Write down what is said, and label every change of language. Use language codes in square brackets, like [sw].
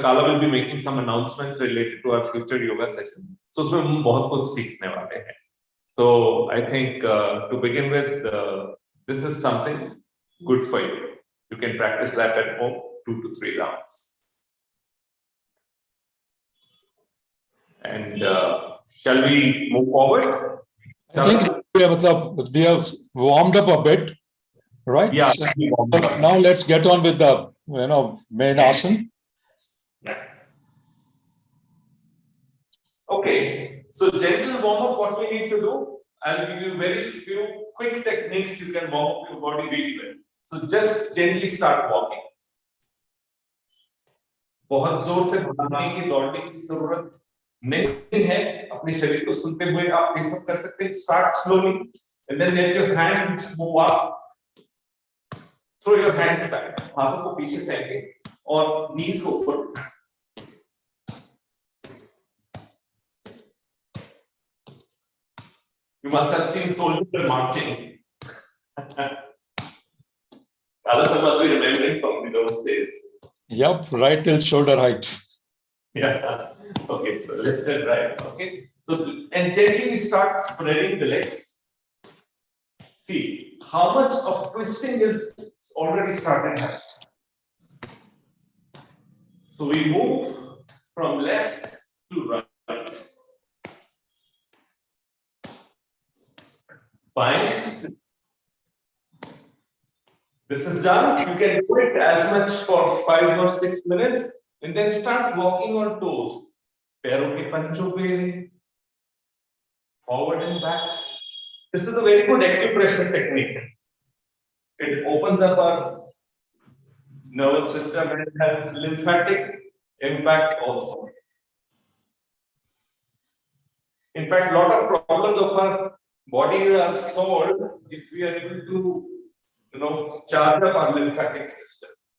[en] Kala will be making some announcements related to our future yoga session. [hi] So उसमें हम बहुत कुछ सीखने वाले हैं. [en] So I think to begin with, this is something good for you. You can practice that at home, 2 to 3 rounds. And shall we move forward? I think we have warmed up a bit, right? Yeah. So now let's get on with the main asana. Okay. So gentle warm up. What we need to do? I'll give you very few quick techniques you can warm up your body really well. So just gently start walking. [hi] बहुत जोर से भागने की दौड़ने की जरूरत नहीं है. अपने शरीर को सुनते हुए आप ये सब कर सकते हैं. [en] Start slowly and then let your hands move up. Throw your hands back. [hi] हाथों को पीछे फेंके और knees को ऊपर उठाएं. [en] You must have seen soldiers marching. Others must be remembering from those days. Yep, right till shoulder height. Yeah. Okay, so left and right. Okay. So and gently start spreading the legs. See how much of twisting is already started happening. So we move from left to right. Fine. This is done. You can do it as much for 5 or 6 minutes and then start walking on toes. [hi] पैरों के पंजों पे, [en] forward and back. This is a very good acupressure technique. It opens up our nervous system and has lymphatic impact also. In fact, a lot of problems of our body are solved if we are able to, charge up our lymphatic system.